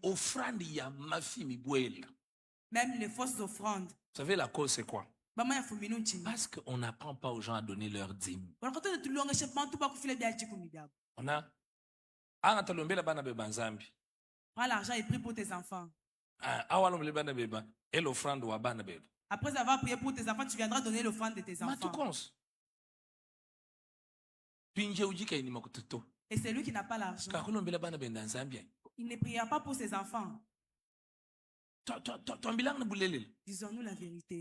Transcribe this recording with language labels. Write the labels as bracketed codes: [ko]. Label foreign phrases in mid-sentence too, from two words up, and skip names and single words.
[fr] Même les fausses offrandes. Vous savez, la cause, c'est quoi? Parce qu'on n'apprend pas aux gens à donner leur dîme. On a prends l'argent et prie pour tes enfants. Et l'offrande [cjk] wa bana bebe. [fr] Après avoir prié pour tes enfants, tu viendras donner l'offrande de tes enfants. Et c'est lui qui n'a pas l'argent. Il ne priera pas pour ses enfants. Disons-nous la vérité.